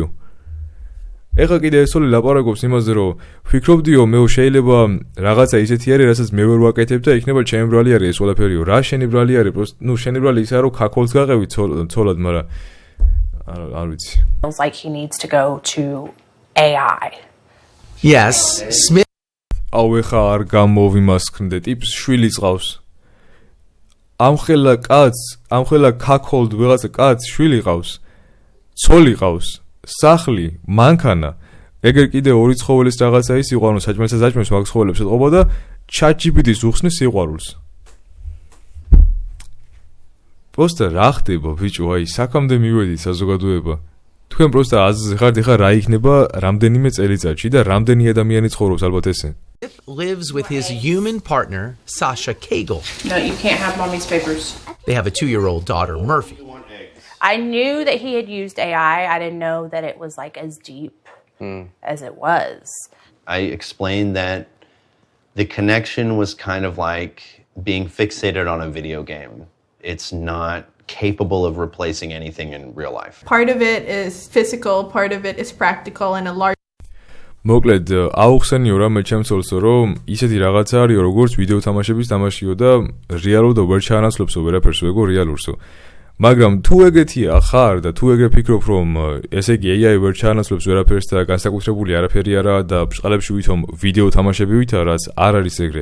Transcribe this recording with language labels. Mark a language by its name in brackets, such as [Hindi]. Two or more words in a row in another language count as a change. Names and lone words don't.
[Georgian] ეხლა კიდე ეს ცოლი ლაპარაკობს იმაზე, რომ ვფიქრობდიო მე შეიძლება რაღაცა ისეთი არის, რასაც მე ვერ ვაკეთებ და იქნება ჩემი ბრალი არის ეს ყველაფერიო. რა შენი ბრალი არის? ნუ შენი ბრალი ისაა, რომ ქაქოლს გაყევი ცოლად, მაგრამ არ ვიცი. [English] Feels like he needs to go to AI. Yes, Smith. [Georgian] აუ ეხა არ გამოვიმასქნდე, ტიპს შვილი წავს. ამხელა ქაქოლდ ვიღაცა კაც შვილი ყავს. ცოლი ყავს. სახლი, მანქანა. ეგერ კიდე ორი ცხოველის რაღაცა ის იყვანო, საჭმელს მაგ ცხოველებს ეთყობა და ChatGPT-ს უხსნის სიყვარულს. პროსტა რა ხდება, ბიჭო, აი საქამდე მივედით საზოგადოება. თქვენ პროსტა აზრზე ხართ, ეხლა რა იქნება რამდენიმე წელიწადში და რამდენი ადამიანი ცხოვრობს ალბათ ესე. [English] Smith lives with his human partner, Sasha Cagle. No, you can't have mommy's papers. They have a 2-year-old daughter, Murphy. I knew that he had used AI. I didn't know that it was like as deep as it was. I explained that the connection was kind of like being fixated on a video game. It's not capable of replacing anything in real life. Part of it is physical, part of it is practical, and a large [Georgian] მოკლედ აუხსენიო რა მე ჩემსოლსო, რომ ისეთი რაღაცა არისო, როგორც ვიდეო თამაშების თამაშიო და რეალურ და ვერ ჩაანაცვლებსო ვერაფერს ვეგო რეალურსო. მაგრამ თუ ეგეთია ხარ და თუ ეგრე ფიქრობ, რომ ესე იგი AI ვერ ჩაანაცვლებს ვერაფერს და განსაკუთრებული არაფერი არა და ბჭყალებში ვითომ ვიდეო თამაშები ვითარ, რაც არ არის ეგრე.